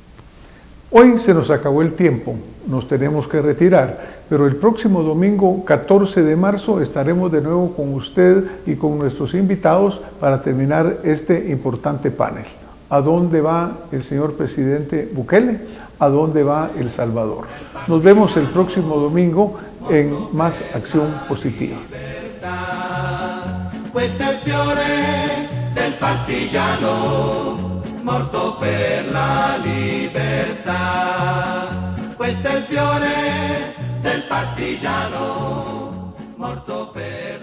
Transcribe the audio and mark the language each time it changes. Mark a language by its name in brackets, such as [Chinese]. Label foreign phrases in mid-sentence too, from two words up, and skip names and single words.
[Spanish] Hoy se nos acabó el tiempo, nos tenemos que retirar, pero el próximo domingo 14 de marzo estaremos de nuevo con usted y con nuestros invitados para terminar este importante panel. ¿A dónde va el señor presidente Bukele? ¿A dónde va El Salvador? Nos vemos el próximo domingo en Más Acción Positiva. [Italian] Questo è il fiore del partigiano morto per la libertà. Questo è il fiore del partigiano morto per